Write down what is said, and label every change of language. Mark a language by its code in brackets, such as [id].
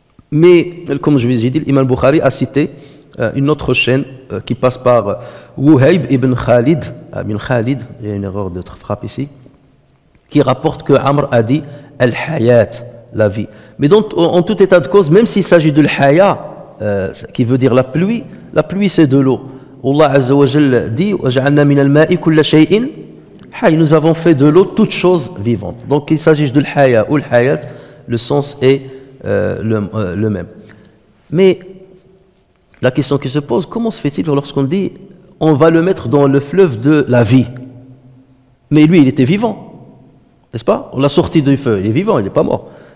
[fr] Mais, comme je vous ai dit, l'imam Bukhari a cité une autre chaîne qui passe par Wuhayb ibn Khalid, il y a une erreur de frappe ici, qui rapporte que Amr a dit Al-Hayat, la vie. Mais donc, en tout état de cause, même s'il s'agit de l'Haya, qui veut dire la pluie c'est de l'eau. [ar] Allah Azza wa Jalla dit وَجَعَلْنَا مِنَ الْمَاءِ كُلَّ شَيْءٍ حَيٍّ. [fr] Nous avons fait de l'eau toute chose vivante. Donc qu'il s'agisse de l'Haya ou l'Hayat, le sens est le même. Mais la question qui se pose, comment se fait-il lorsqu'on dit on va le mettre dans le fleuve de la vie? Mais lui, il était vivant, n'est-ce pas? On l'a sorti du feu, il est vivant, il n'est pas mort.